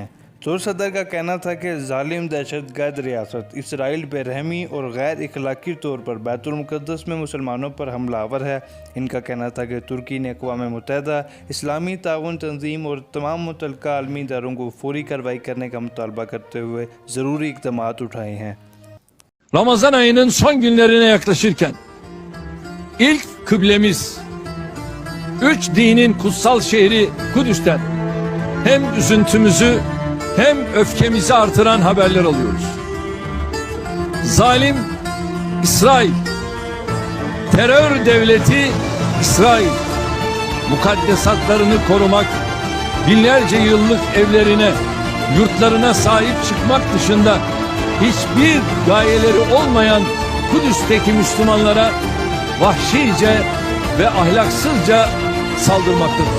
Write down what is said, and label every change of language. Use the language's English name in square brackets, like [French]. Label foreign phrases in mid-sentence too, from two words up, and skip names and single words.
[Urdu] ترک صدر کا کہنا تھا کہ ظالم دہشت گرد ریاست اسرائیل بے رحمی اور غیر اخلاقی طور پر بیت المقدس میں مسلمانوں پر حملہ آور ہے۔ ان کا کہنا تھا کہ ترکی نے اقوام متحدہ، اسلامی تعاون تنظیم اور تمام متعلقہ عالمی اداروں کو فوری کارروائی کرنے کا مطالبہ کرتے ہوئے ضروری اقدامات اٹھائے ہیں۔ [Turkish] Ramazan ayının son günlerine yaklaşırken ilk kıblemiz, üç dinin kutsal şehri Kudüs'ten hem üzüntümüzü hem öfkemizi artıran haberler alıyoruz. Zalim İsrail, terör devleti İsrail, mukaddesatlarını korumak, binlerce yıllık evlerine, yurtlarına sahip çıkmak dışında hiçbir gayeleri olmayan Kudüs'teki Müslümanlara vahşice ve ahlaksızca saldırmaktadır.